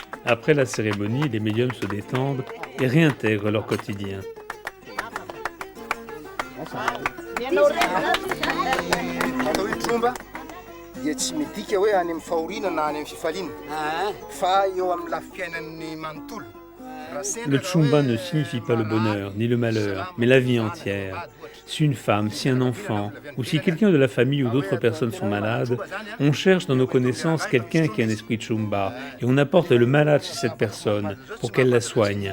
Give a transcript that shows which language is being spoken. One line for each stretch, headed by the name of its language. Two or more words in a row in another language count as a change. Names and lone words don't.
French: Après la cérémonie, les médiums se détendent et réintègrent leur quotidien.
Malagasy: Dia tsy midika hoe any amin'ny fahoriana na any amin'ny fifaliana fa eo amin'ny lafiainan'ny manontolo.
French: Le Tchumba ne signifie pas le bonheur ni le malheur, mais la vie entière. Si une femme, si un enfant, ou si quelqu'un de la famille ou d'autres personnes sont malades, on cherche dans nos connaissances quelqu'un qui a un esprit Tchumba et on apporte le malade chez cette personne pour qu'elle la soigne.